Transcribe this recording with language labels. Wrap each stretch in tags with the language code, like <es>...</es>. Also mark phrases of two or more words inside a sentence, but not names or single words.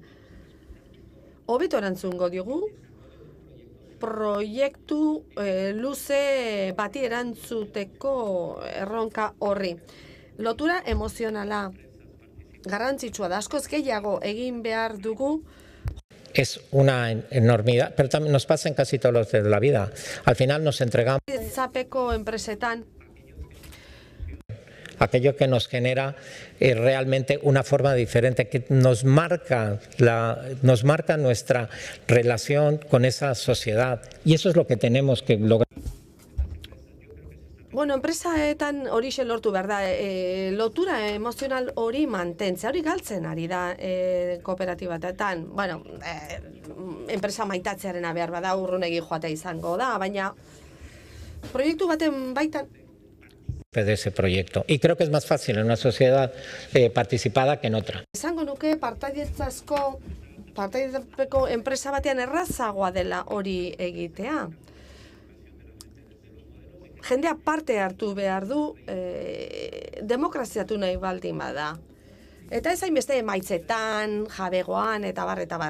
<eu>Hobeto erantzungo diogu, proiektu luze bati erantzuteko erronka horri. Lotura emozionala garrantzitsua da, askoz gehiago egin behar dugu.</eu> <es>Es una enormidad, pero también nos pasa en casi todos los de la vida. Al final nos entregamos</es> <eu>Zapeko enpresetan</eu> <es>aquello que nos genera realmente una forma diferente, que nos marca nuestra relación con esa sociedad. Y eso es lo que tenemos que lograr.</es> <eu>Bueno, enpresaetan horixe lortu behar da, lotura emozional hori mantentzea, hori galtzen ari da kooperatibatetan. Bueno, enpresa maitatzearena behar bada urrunegi joatea izango da, baina proiektu baten baitan</eu> <es>de ese proyecto. Y creo que es más fácil en una sociedad participada que en otra.</es> <eu>esango nuke partaidetzako enpresa batean errazagoa dela hori egitea. Jendea parte hartu behar du, demokraziatu nahi baldin bada. Eta ez hainbeste emaitzetan, jabegoan, eta bar.</eu>